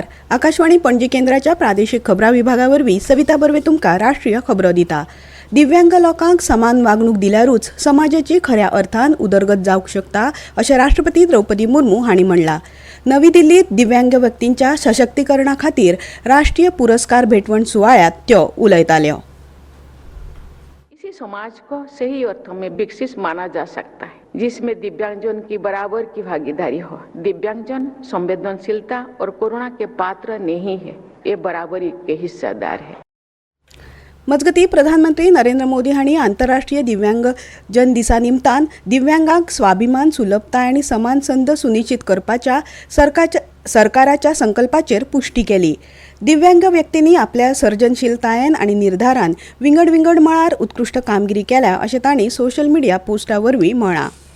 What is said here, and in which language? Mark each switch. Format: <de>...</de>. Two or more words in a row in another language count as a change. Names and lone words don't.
<kok>आकाशवाणी पणजी केंद्राच्या प्रादेशिक खबरां विभागावरवीं सविता बर्वे तुमकां राष्ट्रीय खबरो दिता. दिव्यांग लोकांक समान वागणूक दिल्यारूच समाजाची खऱ्या अर्थान उदरगत जावंक शकता अशें राष्ट्रपती द्रौपदी मुर्मू हांणी म्हणलां. नवी दिल्लीत दिव्यांग व्यक्तींच्या सशक्तीकरणा खातीर राष्ट्रीय पुरस्कार भेटवण सुवाळ्यात त्यो उलयताल्यो.</kok> <hi>इसी समाज को सही अर्थों में विकसित माना जा सकता है, जिसमें दिव्यांगजन की बराबर की भागीदारी हो. दिव्यांगजन संवेदनशीलता और करुणा के पात्र नहीं है, ये बराबरी के हिस्सेदार है.</hi> <kok>मजगती प्रधानमंत्री नरेंद्र मोदी हांणी आंतरराष्ट्रीय दिव्यांग जन दिसा निमतान दिव्यांगांक स्वाभिमान, सुलभताय आनी समान संद सुनिश्चित करपाच्या सरकाराच्या संकल्पाचेर पुष्टी केली. दिव्यांग व्यक्तींनी आपल्या सर्जनशीलतायेन आनी निर्धारान विंगड मळार उत्कृश्ट कामगिरी केल्या अशें तांणी</kok> <en>social media</en> <kok>पोस्टा वरवीं म्हळां.</kok>